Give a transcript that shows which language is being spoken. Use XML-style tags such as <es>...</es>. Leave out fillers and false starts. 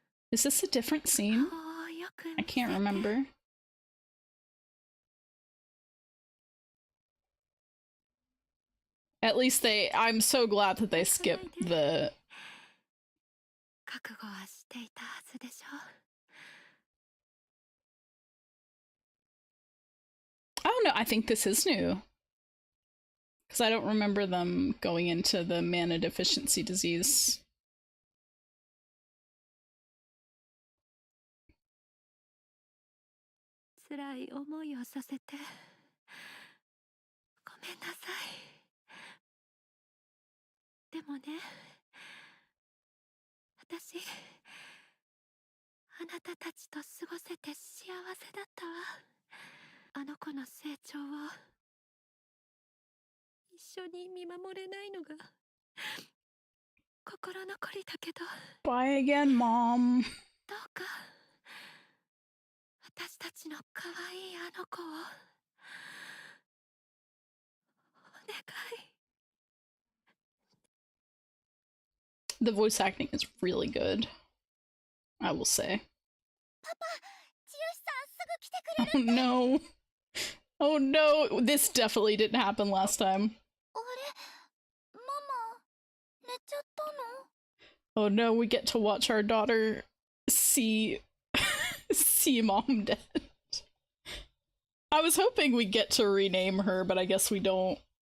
<en>is this a different scene? I can't remember. At least I'm so glad that they skipped the...</en> <ja>覚悟はしていたはずでしょ。</ja> <en>I don't know, I think this is new. Because I don't remember them going into the mana deficiency disease.</en> <ja>辛い思いをさせてごめんなさい。でもね、私あなたたちと過ごせて幸せだったわ。あの子の成長を一緒に見守れないのが心残りだけど。</ja> <en>Bye again, Mom.</en> <ja>どうか私たちの可愛いあの子をお願い。</ja> <en>The voice acting is really good, I will say.</en> <ja>パパ、ジュースさんすぐ来てくれる。</ja> <en>Oh no. Oh no, this definitely didn't happen last time.</en> <ja>あれ、ママ、寝ちゃったの？</ja> <en>Oh no, we get to watch our daughter see Mom dead. I was hoping we'd get to rename her, but I guess we don't.</en>